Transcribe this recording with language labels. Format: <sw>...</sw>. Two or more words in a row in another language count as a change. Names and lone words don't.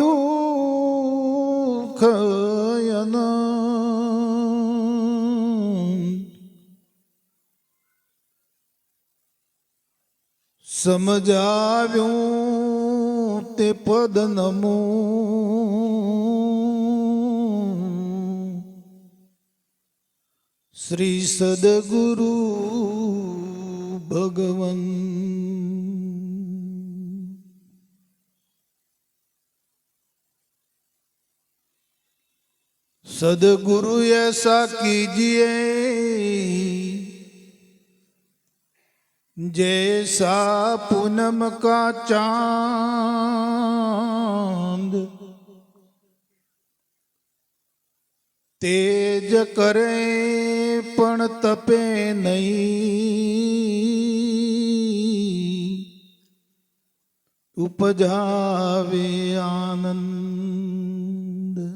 <gu>દુઃખ અનંત, સમજાવ્યું તે પદ નમો, શ્રી સદગુરુ ભગવન.</gu> <hi>सदगुरु ऐसा कीजिए जैसा पूनम का चांद, तेज करे पण तपे नहीं, उपजावे आनंद.</hi>